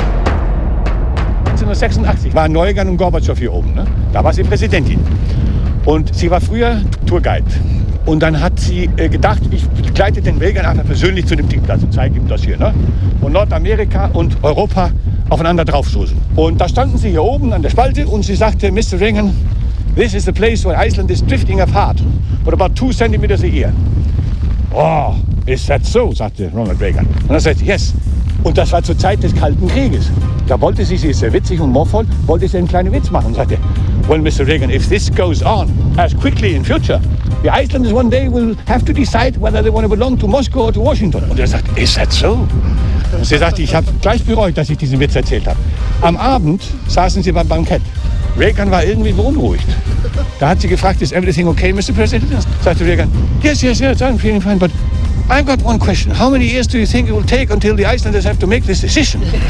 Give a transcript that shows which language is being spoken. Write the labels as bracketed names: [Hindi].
[German] 1986 waren Neugan und Gorbatschow hier oben. Ne? Da war sie Präsidentin. Und sie war früher Tourguide. Und dann hat sie gedacht, ich begleite den Wegern einfach persönlich zu dem Tiefplatz und zeige ihm das hier. Ne? Und Nordamerika und Europa aufeinander draufstoßen. Und da standen sie hier oben an der Spalte und sie sagte, Mr. [English] Ringen, this is the place where Iceland is drifting apart. What about 2 centimeters a year? Oh, is that so? [German] Sagte Ronald Reagan. Und er sagte, yes. Und das war zur Zeit des Kalten Krieges. Da wollte sie, sie ist sehr witzig und humorvoll, wollte sie einen kleinen Witz machen. Und sagte, [English] well, Mr. Reagan, if this goes on as quickly in future, the Icelanders one day will have to decide whether they want to belong to Moscow or to Washington. [German] Und er sagte, [English] is that so? [German] Und sie sagte, ich habe gleich bereut, dass ich diesen Witz erzählt habe. Am Abend saßen sie beim Bankett. Reagan war irgendwie beunruhigt. Da hat sie gefragt, [English] is everything okay, Mr. President? [German] Sagte [English] Reagan, yes, yes, yes, I'm feeling fine, but I've got one question. How many years do you think it will take until the Icelanders have to make this decision?